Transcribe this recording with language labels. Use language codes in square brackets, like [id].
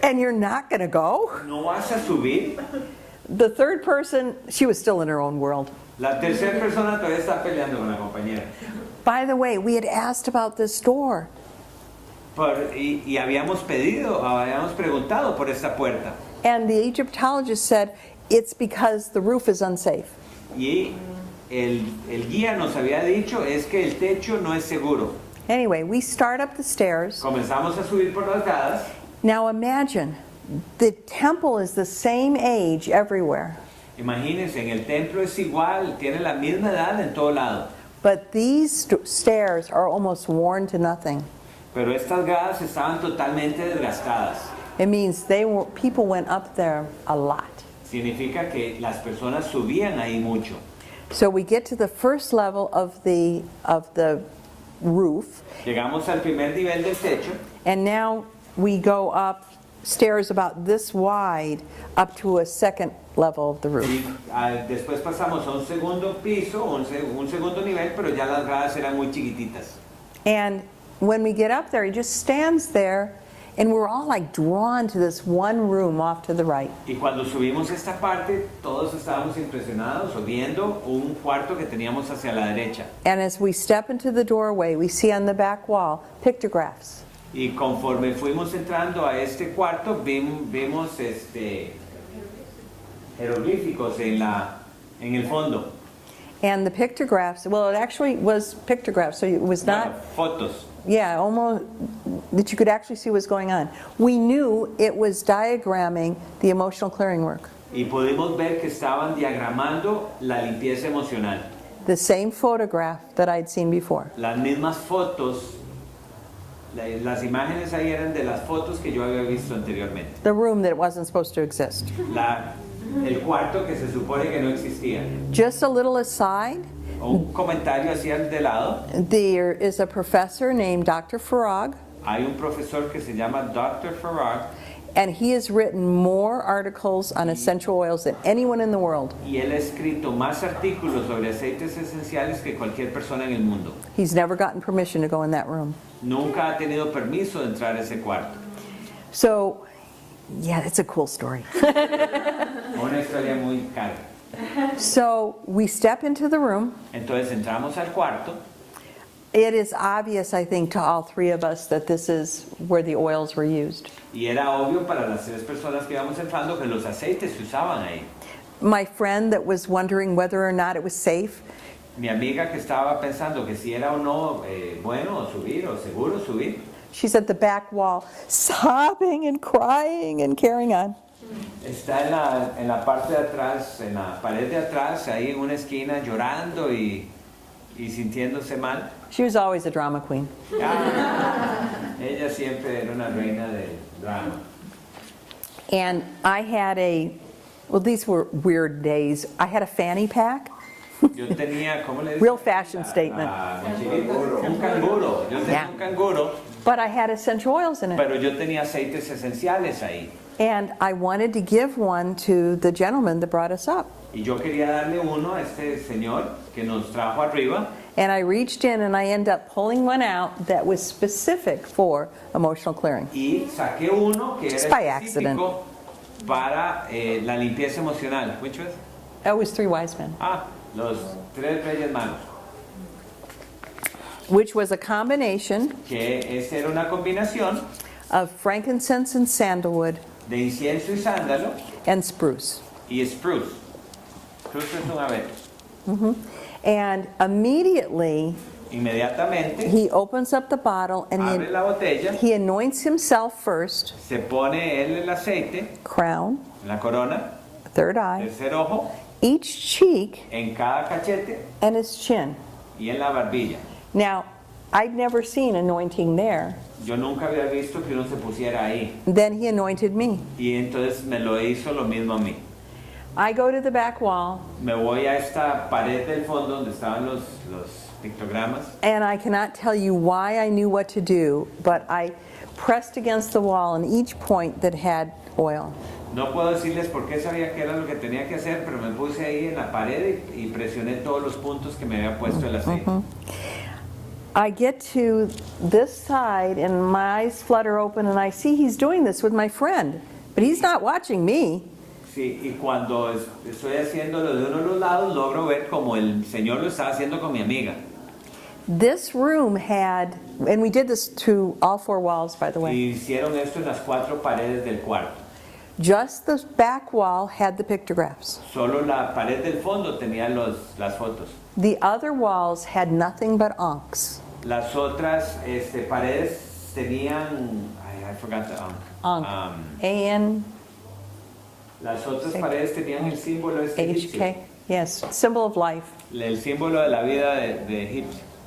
[en] and you're not going to go? [es] ¿No vas a subir? [en] The third person, she was still in her own world. [es] La tercera persona todavía está peleando con la compañera. [en] By the way, we had asked about this door. [es] Y habíamos preguntado por esta puerta. [en] And the Egyptologist said, it's because the roof is unsafe. [es] Y el guía nos había dicho es que el techo no es seguro. [en] Anyway, we start up the stairs. [es] Comenzamos a subir por las gradas. [en] Now imagine, the temple is the same age everywhere. [es] Imagínense, en el templo es igual, tiene la misma edad en todo lado. [en] But these stairs are almost worn to nothing. [es] Pero estas gradas estaban totalmente desgastadas. [en] It means people went up there a lot. [es] Significa que las personas subían ahí mucho. [en] So we get to the first level of the roof, [es] Llegamos al primer nivel del techo [en] and now we go up stairs about this wide up to a second level of the roof. [es] y después pasamos a un segundo piso, un segundo nivel, pero ya las gradas eran muy chiquititas. [en] And when we get up there, he just stands there, and we're all like drawn to this one room off to the right. [es] Y cuando subimos esta parte, todos estábamos impresionados o viendo un cuarto que teníamos hacia la derecha. [en] And as we step into the doorway, we see on the back wall pictographs. [es] Y conforme fuimos entrando a este cuarto, vimos jeroglíficos en el fondo. [en] And the pictographs, well, it actually was pictographs, so it was not, [es] Bueno, fotos. [en] yeah, almost, that you could actually see what's going on. We knew it was diagramming the emotional clearing work. [es] Y pudimos ver que estaban diagramando la limpieza emocional. [en] The same photograph that I'd seen before. [es] Las mismas fotos, las imágenes ahí eran de las fotos que yo había visto anteriormente. [en] The room that wasn't supposed to exist. [es] el cuarto que se supone que no existía. [en] Just a little aside, [es] Un comentario hacia de lado. [en] there is a professor named Dr. Farag, [es] Hay un profesor que se llama Dr. Farag [en] and he has written more articles on essential oils than anyone in the world. [es] y él ha escrito más artículos sobre aceites esenciales que cualquier persona en el mundo. [en] He's never gotten permission to go in that room. [es] Nunca ha tenido permiso de entrar a ese cuarto. [en] So, yeah, it's a cool story. [es] Una historia muy cara. [en] So, we step into the room. [es] Entonces entramos al cuarto. [en] It is obvious, I think, to all three of us that this is where the oils were used. [es] Y era obvio para las tres personas que íbamos entrando que los aceites se usaban ahí. [en] My friend that was wondering whether or not it was safe, [es] Mi amiga que estaba pensando que si era o no bueno subir o seguro subir, [en] she's at the back wall, sobbing and crying and carrying on. [es] está en la parte de atrás, en la pared de atrás, ahí en una esquina llorando y sintiéndose mal. [en] She was always a drama queen. [es] Ella siempre era una reina del drama. [en] And I had well, these were weird days. I had a fanny pack. [es] Yo tenía, ¿cómo le dicen? [en] Real fashion statement. [es] Un canguro. Yo tenía [en] Yeah. [es] un canguro, [en] But I had essential oils in it. [es] pero yo tenía aceites esenciales ahí. [en] And I wanted to give one to the gentleman that brought us up. [es] Y yo quería darle uno a este señor que nos trajo arriba. [en] And I reached in and I ended up pulling one out that was specific for emotional clearing. [es] Y saqué uno que [en] Just [es] era [en] by accident. [es] específico para la limpieza emocional. [en] Which was? That was Three Wise Men, [es] Los tres reyes magos. [en] which was a combination [es] Que esa era una combinación [en] of frankincense and sandalwood [es] de incienso y sándalo [en] and spruce. [es] y spruce. Spruce es un abeto. [en] And immediately [es] Inmediatamente [en] he opens up the bottle and [es] abre la botella, [en] he anoints himself first, [es] se pone él el aceite [en] crown, [es] en la corona, [en] third eye, [es] tercer ojo, [en] each cheek, [es] en cada cachete [en] and his chin. [es] y en la barbilla. [en] Now, I'd never seen anointing there. [es] Yo nunca había visto que uno se pusiera ahí. [en] Then he anointed me. [es] Y entonces me lo hizo lo mismo a mí. [en] I go to the back wall, [es] Me voy a esta pared del fondo donde estaban los pictogramas. [en] and I cannot tell you why I knew what to do, but I pressed against the wall on each point that had oil. [es] No puedo decirles por qué sabía que era lo que tenía que hacer, pero me puse ahí en la pared y presioné todos los puntos que me había puesto el aceite. [en] I get to this side and my eyes flutter open and I see he's doing this with my friend, but he's not watching me. [es] Sí, y cuando estoy haciéndolo de uno de los lados, logro ver como el Señor lo estaba haciendo con mi amiga. [en] This room had, and we did this to all four walls, by the way. [es] Y hicieron esto en las cuatro paredes del cuarto. [en] Just the back wall had the pictographs. [es] Solo la pared del fondo tenía las fotos. [en] The other walls had nothing but ankhs. [es] Las otras paredes tenían, [en] I forgot the Ankh. A-N-H-K. [es] Las otras paredes tenían el símbolo egipcio. [en] Yes, symbol of life. [es] El símbolo de la vida de Egipto.